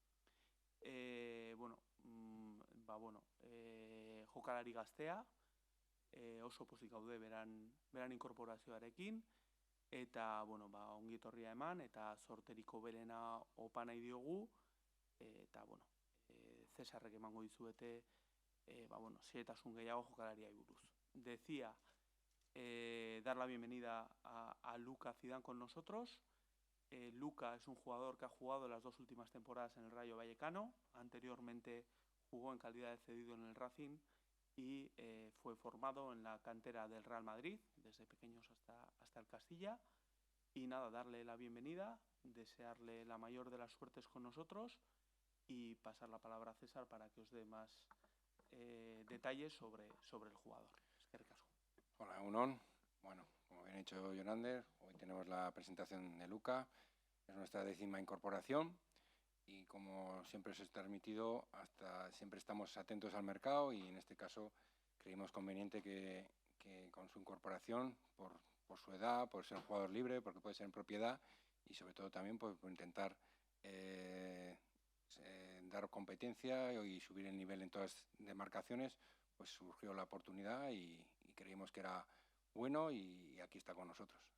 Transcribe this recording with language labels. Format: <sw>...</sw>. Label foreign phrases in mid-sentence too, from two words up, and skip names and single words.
<eu>Jokalari gaztea, oso pozik gaude beran inkorporazioarekin, eta ongi etorria eman, eta sorteriko berena opa nahi diogu, eta Cesarrek emango dizuete xehetasun gehiago jokalariai buruz.</eu> <es>Decía dar la bienvenida a Luka Zidane con nosotros. Luka es un jugador que ha jugado las 2 últimas temporadas en el Rayo Vallecano. Anteriormente jugó en calidad de cedido en el Racing y fue formado en la cantera del Real Madrid, desde pequeños hasta el Castilla. Y nada, darle la bienvenida, desearle la mayor de las suertes con nosotros y pasar la palabra a César para que os dé más detalles sobre el jugador.</es> <eu>Eskerrik asko.</eu> <es>Hola, Unón. Bueno, como bien ha dicho Jonander, hoy tenemos la presentación de Luka. Es nuestra 10ª incorporación y como siempre os he transmitido, siempre estamos atentos al mercado y en este caso creímos conveniente que con su incorporación, por su edad, por ser jugador libre, porque puede ser en propiedad y sobre todo también por intentar dar competencia y subir el nivel en todas las demarcaciones, pues surgió la oportunidad y creímos que era bueno y aquí está con nosotros.</es>